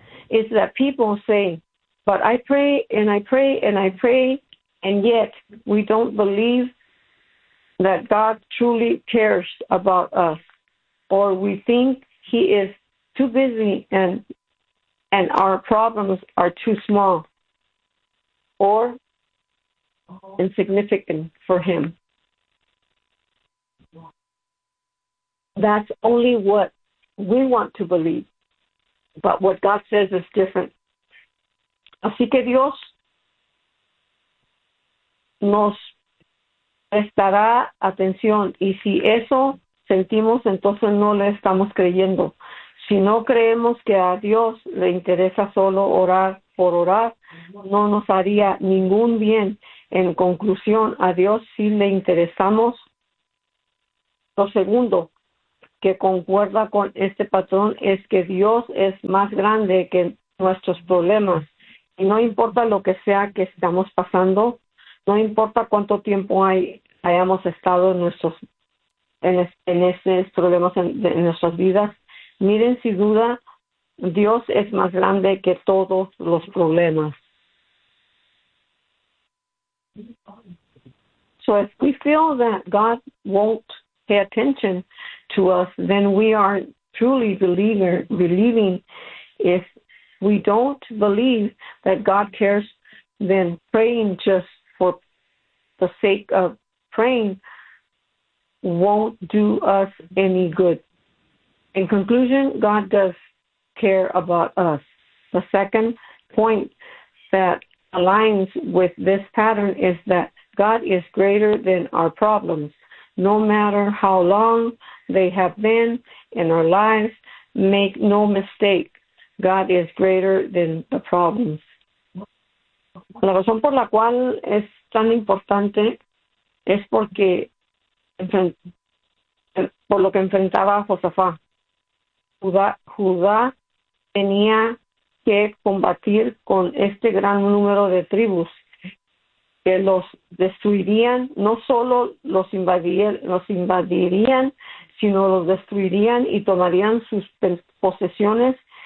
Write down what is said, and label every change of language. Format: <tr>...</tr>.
<en>Is that people say, but I pray and I pray and I pray, and yet we don't believe that God truly cares about us, or we think he is too busy and our problems are too small or insignificant for him. That's only what we want to believe, but what God says is different.</en> <es>Así que Dios nos prestará atención, y si eso sentimos, entonces no le estamos creyendo. Si no creemos que a Dios le interesa solo orar por orar, no nos haría ningún bien. En conclusión, a Dios sí le interesamos. Lo segundo, que concuerda con este patrón es que Dios es más grande que nuestros problemas. Y no importa lo que sea que estamos pasando, no importa cuánto tiempo hayamos estado en esos problemas en nuestras vidas, miren sin duda, Dios es más grande que todos los problemas.</es> <en>So if we feel that God won't pay attention to us, then we are truly believing. If we don't believe that God cares, then praying just for the sake of praying won't do us any good. In conclusion, God does care about us. The second point that aligns with this pattern is that God is greater than our problems. No matter how long they have been in our lives, make no mistake, God is greater than the problems.</en> <es>La razón por la cual es tan importante es porque, por lo que enfrentaba Josafá. Judá tenía que combatir con este gran número de tribus que los destruirían, no solo los invadirían, sino los destruirían y tomarían sus posesiones.</es>